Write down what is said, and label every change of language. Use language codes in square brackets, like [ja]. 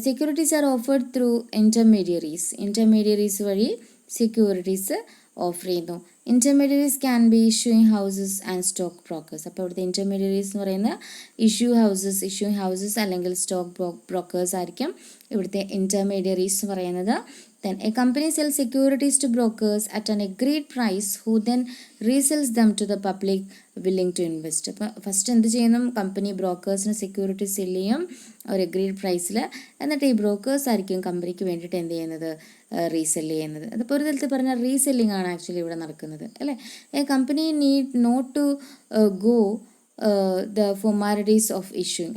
[en] securities are offered through intermediaries [ml] വഴി securities offer ചെയ്യുന്നു. [en] Intermediaries can be issuing houses and stock brokers. [ml] അപ്പോൾ ഇവിടുത്തെ intermediaries എന്ന് പറയുന്ന ഇഷ്യൂയിങ് ഹൗസസ് അല്ലെങ്കിൽ സ്റ്റോക്ക് ബ്രോക്കേഴ്സ് ആയിരിക്കും ഇവിടുത്തെ ഇൻ്റർമീഡിയറീസ് എന്ന് പറയുന്നത്. [en] Then a company sells securities to brokers at an agreed price who then resells them to the public willing to invest. [ml] അപ്പോൾ ഫസ്റ്റ് എന്ത് ചെയ്യുന്നു? കമ്പനി ബ്രോക്കേഴ്സിന് സെക്യൂരിറ്റി സെല് ചെയ്യും ഒരു അഗ്രീഡ് പ്രൈസിൽ, എന്നിട്ട് ഈ ബ്രോക്കേഴ്സ് ആയിരിക്കും കമ്പനിക്ക് വേണ്ടിയിട്ട് എന്ത് ചെയ്യുന്നത്? റീസെല് ചെയ്യുന്നത്. അതിപ്പോൾ ഒരു തരത്തിൽ പറഞ്ഞാൽ റീസെല്ലിംഗ് ആണ് ആക്ച്വലി ഇവിടെ നടക്കുന്നത് അല്ലേ. [en] A company need not to go the formalities of issuing.